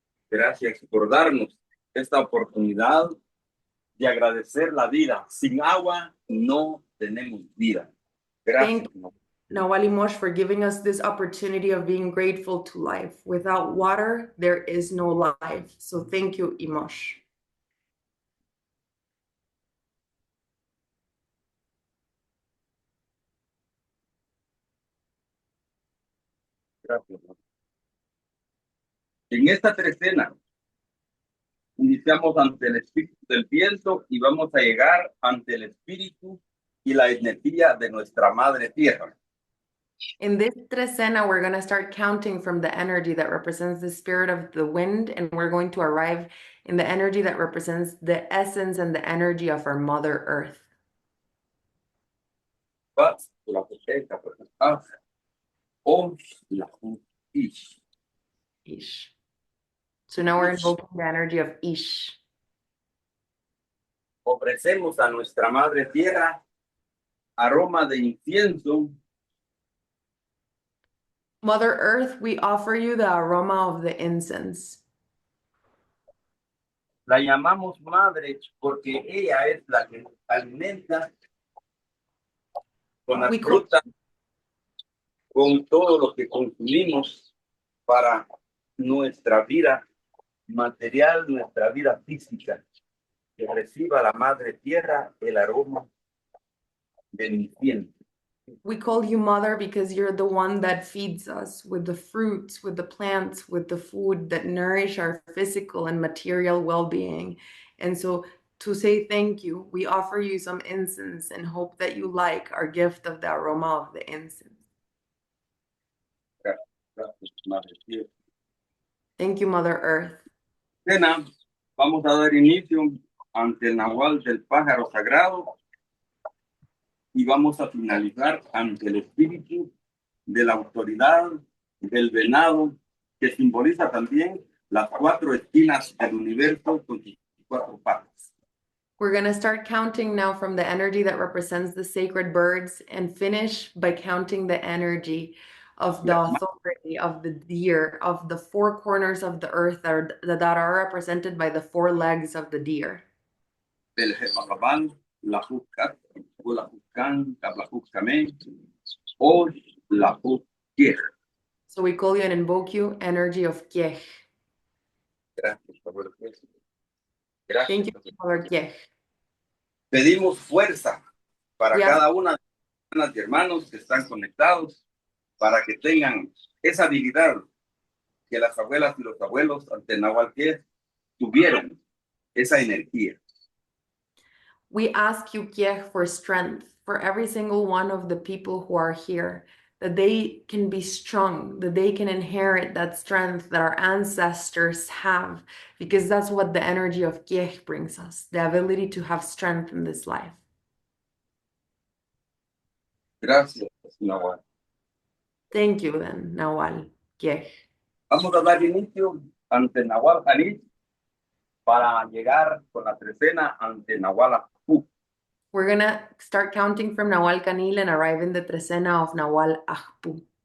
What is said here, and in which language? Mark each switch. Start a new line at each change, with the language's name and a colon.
Spanish: Gracias por darnos esta oportunidad de agradecer la vida. Sin agua no tenemos vida. Gracias.
English: Nawal y Mosh for giving us this opportunity of being grateful to life. Without water, there is no life. So thank you, Imosh.
Spanish: Gracias. En esta trecena iniciamos ante el espíritu del viento y vamos a llegar ante el espíritu y la energía de nuestra madre tierra.
English: In this trecena, we're going to start counting from the energy that represents the spirit of the wind, and we're going to arrive in the energy that represents the essence and the energy of our Mother Earth. Paz, la protesta, paz. Osh, la ish. Ish. So now we're invoking the energy of Ish.
Spanish: Ofrecemos a nuestra madre tierra aroma de incienso,
English: Mother Earth, we offer you the aroma of the incense.
Spanish: la llamamos madre porque ella es la que alimenta con las
English: We call-
Spanish: frutas, con todo lo que consumimos para nuestra vida material, nuestra vida física. Que reciba la madre tierra el aroma del incienso.
English: We call you Mother because you're the one that feeds us with the fruits, with the plants, with the food that nourish our physical and material well-being. And so to say thank you, we offer you some incense and hope that you like our gift of the aroma of the incense.
Spanish: Gracias, madre tierra.
English: Thank you, Mother Earth.
Spanish: Cena, vamos a dar inicio ante el nahual del pájaro sagrado y vamos a finalizar ante el espíritu de la autoridad del venado, que simboliza también las cuatro esquinas del universo con sus cuatro patas.
English: We're going to start counting now from the energy that represents the sacred birds and finish by counting the energy of the authority of the deer, of the four corners of the earth that are represented by the four legs of the deer. El Jepacabal, la Juzcat, la Juzcan, la Juzcamé, o la Juzquier. So we call you and invoke you, energy of Kiech.
Spanish: Gracias, Pablo.
English: Thank you, Father Kiech.
Spanish: Pedimos fuerza para Ya. cada una de las hermanas y hermanos que están conectados, para que tengan esa habilidad que las abuelas y los abuelos ante Nahual Kiech tuvieron, esa energía.
English: We ask you, Kiech, for strength for every single one of the people who are here, that they can be strong, that they can inherit that strength that our ancestors have, because that's what the energy of Kiech brings us, the ability to have strength in this life.
Spanish: Gracias, Nahual.
English: Thank you, then, Nawal Kiech.
Spanish: Vamos a dar inicio ante Nahual Janit para llegar con la trecena ante Nahual Ajpú.
English: We're gonna start counting from Nawal Kanil and arrive in the trecena of Nawal Ajpu.